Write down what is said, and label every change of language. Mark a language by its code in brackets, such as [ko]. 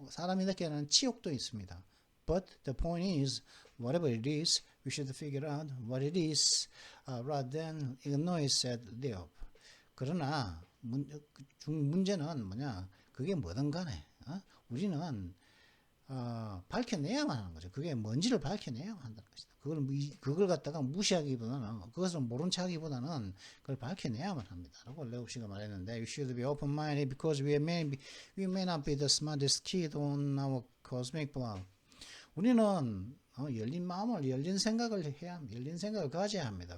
[ko] 사람이 느끼는 치욕도 있습니다. [en] But the point is, whatever it is, we should figure out what it is, rather than ignore it, said Leob. [ko] 그러나 문제는 뭐냐? 그게 뭐든 간에 우리는 밝혀내야만 하는 거죠. 그게 뭔지를 밝혀내야만 한다는 것이다. 그걸 갖다가 무시하기보다는, 그것을 모른 척하기보다는 그걸 밝혀내야만 합니다. 라고 레옵 씨가 말했는데, [en] you should be open-minded because we may not be the smartest kid on our cosmic block. [ko] 우리는 열린 마음을, 열린 생각을 가져야 합니다.